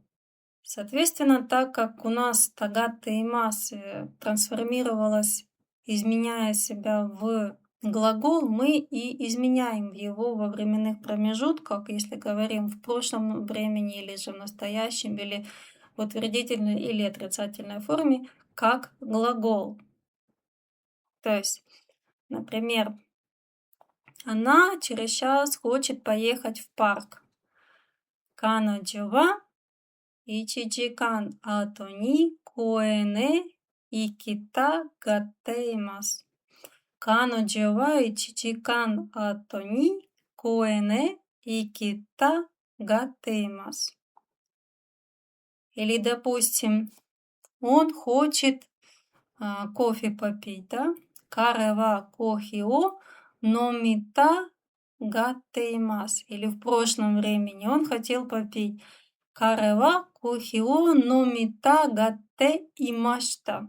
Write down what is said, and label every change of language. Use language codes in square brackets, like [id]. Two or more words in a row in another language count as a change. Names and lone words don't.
[ru] Соответственно, так как у нас [ja] たがっています [ru] трансформировалась, изменяя себя в глагол, мы и изменяем его во временных промежутках, если говорим в прошлом времени или же в настоящем, или в утвердительной или отрицательной форме, как глагол. То есть, например, Она через час хочет поехать в парк. [ja] 彼女は 1 時間後に公園へ行きたがっています。彼女は1時間後に公園へ行きたがっています。 [ru] Или, допустим, он хочет кофе попить, да? [ja] 彼はコーヒーを飲みたがっています. [ru] Или в прошлом времени он хотел попить. [ja] 彼はコーヒーを飲みたがっていました.